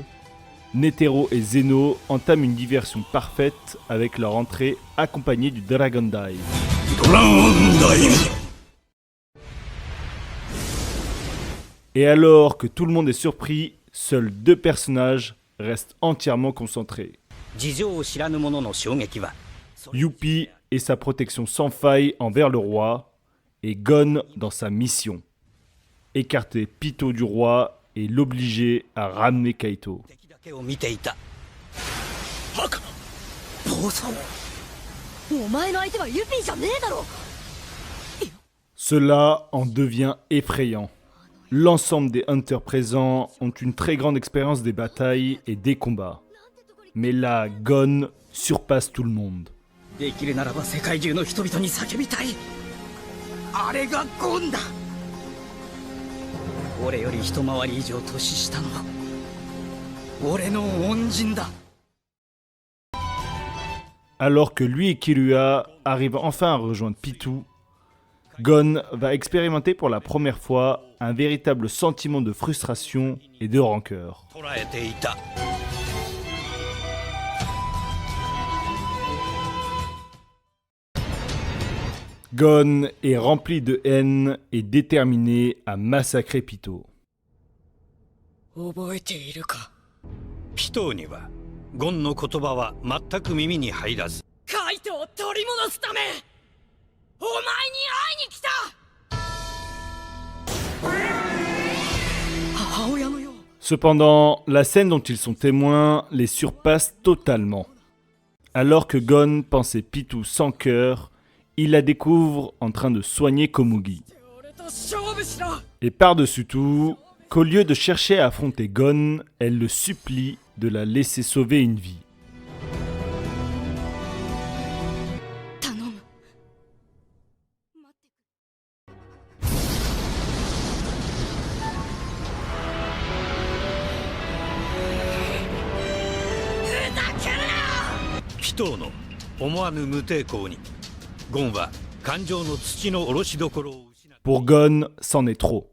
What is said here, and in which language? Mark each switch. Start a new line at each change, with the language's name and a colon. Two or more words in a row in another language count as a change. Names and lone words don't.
French: Netero et Zeno entament une diversion parfaite avec leur entrée accompagnée du Dragon Dive. Et alors que tout le monde est surpris, seuls 2 personnages restent entièrement concentrés.
Japanese: 事情を知らぬ者の衝撃は
French: Youpi et sa protection sans faille envers le roi, et Gon dans sa mission. Écarter Pito du roi et l'obliger à ramener Kaito.
Japanese: 敵だけを見ていた。バカ坊さんお前の相手はユピーじゃねえだろ
French: Cela en devient effrayant. L'ensemble des hunters présents ont une très grande expérience des batailles et des combats. Mais là, Gon surpasse tout le monde.
Japanese: できるならば世界中の人々に叫びたい。あれがゴンだ。俺より一回り以上年下の俺の恩人だ。
French: Alors que lui et Killua arrivent enfin à rejoindre Pitou, Gon va expérimenter pour la première fois un véritable sentiment de frustration et de rancœur.
Japanese: 捉えていた。
French: Gon est rempli de haine et déterminé à massacrer Pito.
Japanese: 覚えているかピトーにはゴンの言葉は全く耳に入らず、カイトを取り戻すためお前に会いに来た母親のよう
French: Cependant, la scène dont ils sont témoins les surpasse totalement. Alors que Gon pensait Pitou sans cœur, il la découvre en train de soigner Komugi.
Japanese: 俺と勝負しろ
French: Et par-dessus tout, qu'au lieu de chercher à affronter Gon, elle le supplie de la laisser sauver une vie.
Japanese: 頼むピトーの思わぬ無抵抗にゴンは感情の土の下ろしどころを失った。
French: Pour Gon, c'en est trop.